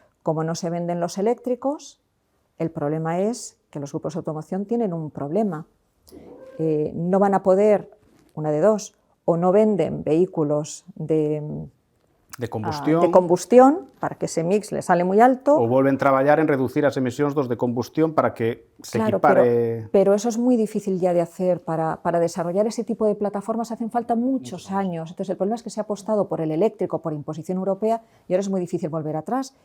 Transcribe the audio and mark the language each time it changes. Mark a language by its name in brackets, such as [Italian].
[Spanish] Como no se venden los eléctricos, el problema es que los grupos de automoción tienen un problema. No van a poder, una de dos, o no venden vehículos de combustión, para que ese mix le sale muy alto. [Galician] O volven a traballar en reducir as emisións dos de combustión para que se equipare... [Spanish] Pero eso es muy difícil ya de hacer. Para desarrollar ese tipo de plataformas hacen falta muchos años. Entonces el problema es que se ha apostado por el eléctrico, por imposición europea, y ahora es muy difícil volver atrás.